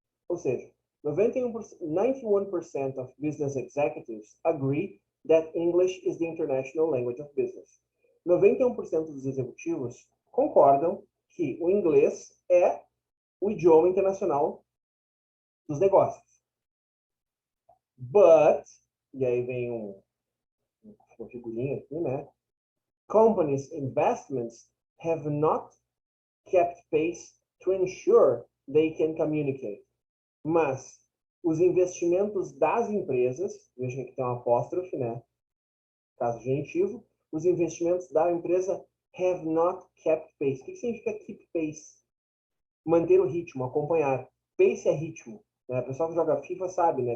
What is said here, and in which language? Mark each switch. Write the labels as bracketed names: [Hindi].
[Portuguese] Ou seja, [English] 91% of business executives agree that English is the international language of business. [Portuguese] 91% dos executivos concordam que o inglês é o idioma internacional dos negócios. [English] But, [Portuguese] e aí vem uma figurinha aqui, né? [English] Companies' investments have not kept pace to ensure they can communicate. [Portuguese] Mas os investimentos das empresas, veja que tem um apóstrofe, né? Caso genitivo, os investimentos da empresa [English] have not kept pace. [Portuguese] O que significa keep pace? Manter o ritmo, acompanhar. Pace é ritmo. Né? O pessoal que joga FIFA sabe, né?